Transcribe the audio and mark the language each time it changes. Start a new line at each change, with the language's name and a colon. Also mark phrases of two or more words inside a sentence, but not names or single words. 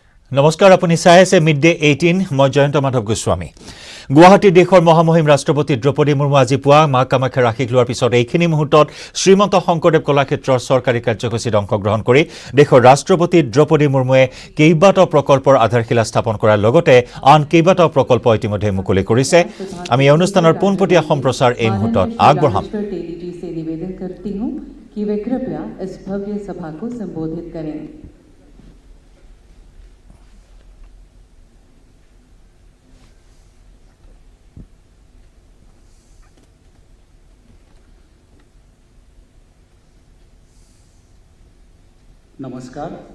Assamese: नमस्कार আপুনি চাই আছে মিড ডে 18 মই জয়ন্ত মাধৱ গোস্বামী গুৱাহাটী দেশৰ মহামহিম ৰাষ্ট্ৰপতি দ্ৰৌপদী মুৰ্মু আজি পুৱা মা কামাখ্যা ৰাখিক লোৱাৰ পিছত এইখিনি মুহূৰ্তত শ্ৰীমন্ত শংকৰদেৱ কলাক্ষেত্ৰৰ চৰকাৰী কাৰ্যসূচীত অংশগ্ৰহণ কৰি দেশৰ ৰাষ্ট্ৰপতি দ্ৰৌপদী মুৰ্মুৱে কেইবাটাও প্ৰকল্পৰ আধাৰশিলা স্থাপন কৰাৰ লগতে আন কেইবাটাও প্ৰকল্প ইতিমধ্যে মুকলি কৰিছে আমি এই অনুষ্ঠানৰ পোনপটীয়া সম্প্ৰচাৰ এই মুহূৰ্তত আগবঢ়াম
Hindi: कि वे कृपया इस भव्य सभा को संबोधित करें। नमस्कार।